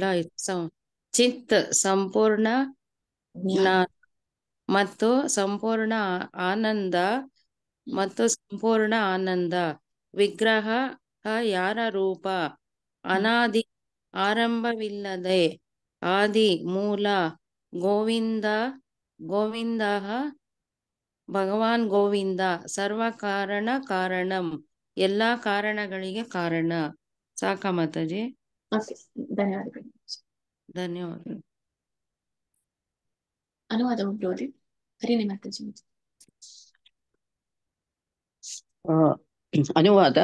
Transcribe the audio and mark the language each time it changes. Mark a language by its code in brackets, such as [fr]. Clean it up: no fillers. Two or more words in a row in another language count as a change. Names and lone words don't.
[kn] ಚಿತ್ ಸಂಪೂರ್ಣ ಜ್ಞಾನ ಮತ್ತು ಸಂಪೂರ್ಣ ಆನಂದ ಮತ್ತು ಸಂಪೂರ್ಣ ಆನಂದ. ವಿಗ್ರಹ ಯಾರ ರೂಪ ಅನಾದಿ ಆರಂಭವಿಲ್ಲದೆ ಆದಿ ಮೂಲ ಗೋವಿಂದ ಭಗವಾನ್ ಗೋವಿಂದ [sa] ಸರ್ವ ಕಾರಣಂ [kn] ಎಲ್ಲಾ ಕಾರಣಗಳಿಗೆ ಕಾರಣ. ಸಾಕ ಮಾತಾಜಿ? ಧನ್ಯವಾದಗಳು. ಧನ್ಯವಾದಗಳು. ಅನುವಾದ ಉಂಟು ಹರಿಣಿ ಮಾತಾಜಿ. ಅನುವಾದ.